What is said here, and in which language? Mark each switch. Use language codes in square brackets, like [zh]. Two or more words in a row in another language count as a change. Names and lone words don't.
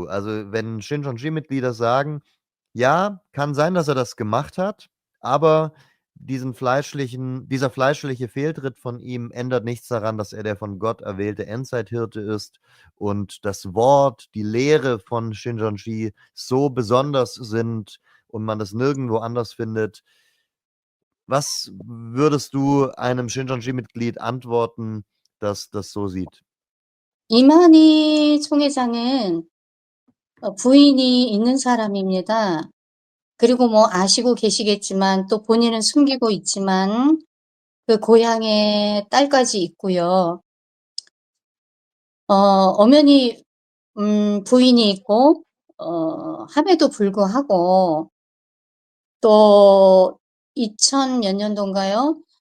[de] Also, wenn Shincheonji-Mitglieder sagen: „Ja, kann sein, dass er das gemacht hat, aber dieser fleischliche Fehltritt von ihm ändert nichts daran, dass er der von Gott erwählte Endzeithirte ist und das Wort, die Lehre von Shincheonji so besonders sind und man das nirgendwo anders findet." Was würdest du einem Shincheonji-Mitglied antworten, das das so sieht? [ko] 이만희 총회장은 부인이 있는 사람입니다. 그리고 뭐 아시고 계시겠지만 또 본인은 숨기고 있지만 그 고향에 딸까지 있고요. 엄연히 부인이 있고 함에도 불구하고 또 2000 몇 년도인가요?